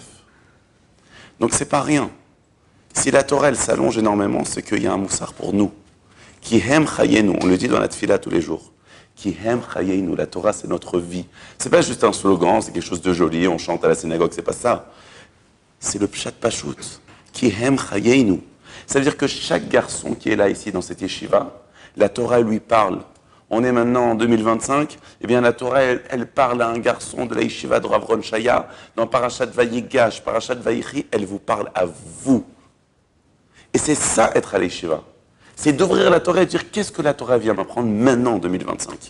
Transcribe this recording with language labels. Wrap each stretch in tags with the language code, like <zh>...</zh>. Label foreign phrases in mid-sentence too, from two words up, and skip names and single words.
<fr>Donc c'est pas rien. Si la Torah elle s'allonge énormément, c'est qu'il y a un moussard pour nous.</fr> <he>כי הם חיינו,</he> <fr>on le dit dans la tfila tous les jours.</fr> <he>כי הם חיינו,</he> <fr>la Torah c'est notre vie. C'est pas juste un slogan, c'est quelque chose de joli, on chante à la synagogue, c'est pas ça. C'est le</fr> <he>פשט פשוט. כי הם חיינו.</he> <fr>Ça veut dire que chaque garçon qui est là ici dans cette yeshiva, la Torah lui parle. On est maintenant en 2025, la Torah elle parle à un garçon de la yeshiva de Rav Ron Shaya, dans Parashat Vayigash, Parashat Vayechi, elle vous parle à vous. Et c'est ça être à la yeshiva. C'est d'ouvrir la Torah et de dire qu'est-ce que la Torah vient m'apprendre maintenant en 2025.</fr>